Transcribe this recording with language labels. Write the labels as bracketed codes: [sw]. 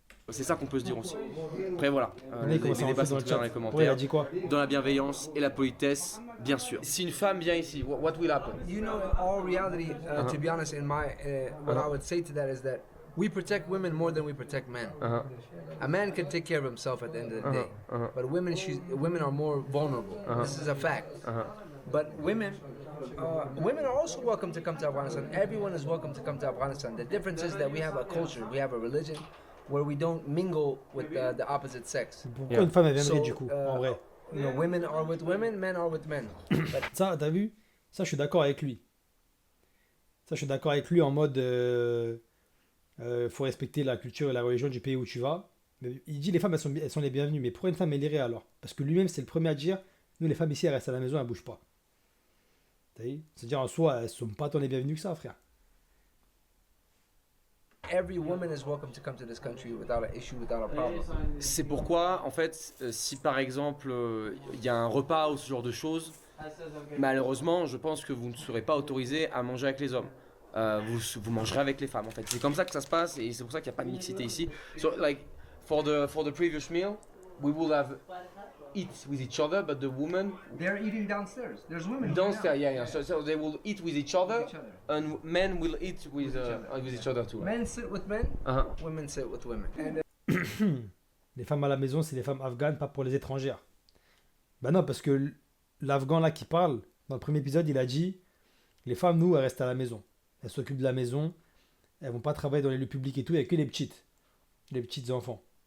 [fr] C'est ça qu'on peut se dire aussi. Après, voilà. Les débats sont dans les commentaires. Il a dit quoi? Dans la bienveillance et la politesse, bien sûr. Si une femme vient ici, [en] what will happen? You know, in all reality, to be honest, what I would say to that is that we protect women more than we protect men. A man can take care of himself at the end of the day, but women are more vulnerable. This is a fact. But women are also welcome to come to Afghanistan. Everyone is welcome to come to Afghanistan. The difference is that we have a culture, we have a religion, where we don't mingle with the opposite sex. [fr] Pourquoi une femme elle viendrait du coup, en vrai? [en] You know, women are with women, men are with men. [fr] Ça, t'as vu? Ça, je suis d'accord avec lui. En mode... faut respecter la culture et la religion du pays où tu vas. Mais il dit les femmes elles sont les bienvenues. Mais pourquoi une femme elle irait alors? Parce que lui-même c'est le premier à dire nous les femmes ici elles restent à la maison, elles bougent pas. C'est-à-dire en soi elles sont pas tant les bienvenues que ça, frère. [en] Every woman is welcome to come to this country without an issue, without a problem. [fr] C'est pourquoi en fait si par exemple il y a un repas ou ce genre de choses, malheureusement je pense que vous ne serez pas autorisé à manger avec les hommes. Vous mangerez avec les femmes en fait. C'est comme ça que ça se passe et c'est pour ça qu'il n'y a pas de mixité ici. [en] So like for the previous meal, we will have eat with each other, but the women They're eating downstairs. There's women downstairs. Yeah. So they will eat with each other, and men will eat with each other too. Men sit with men, women sit with women. And [fr] Les femmes à la maison, c'est les femmes afghanes, pas pour les étrangères. Bah non, parce que l'Afghan là qui parle, dans le premier épisode, il a dit les femmes, nous, elles restent à la maison. Elles s'occupent de la maison, elles vont pas travailler dans les lieux publics et tout, il n'y a que les petites enfants.